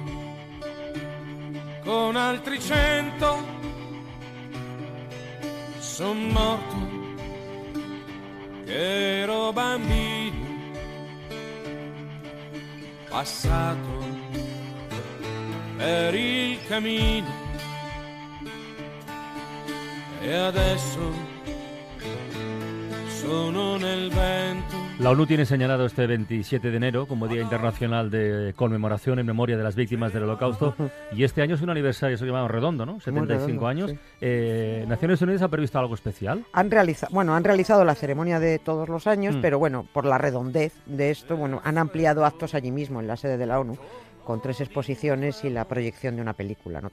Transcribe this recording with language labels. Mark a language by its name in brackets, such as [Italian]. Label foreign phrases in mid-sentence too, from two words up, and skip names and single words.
[Italian] con altri 100, son morto che ero bambino, passato per il cammino e adesso sono nel vento. [Spanish] La ONU tiene señalado este 27 de enero como Día Internacional de Conmemoración en Memoria de las Víctimas del Holocausto, y este año es un aniversario, eso que llamamos redondo, ¿no? 75 redondo, años. sí. ¿Naciones Unidas ha previsto algo especial? Han realizado la ceremonia de todos los años, pero bueno, por la redondez de esto, bueno, han ampliado actos allí mismo, en la sede de la ONU, con 3 exposiciones y la proyección de una película, ¿no?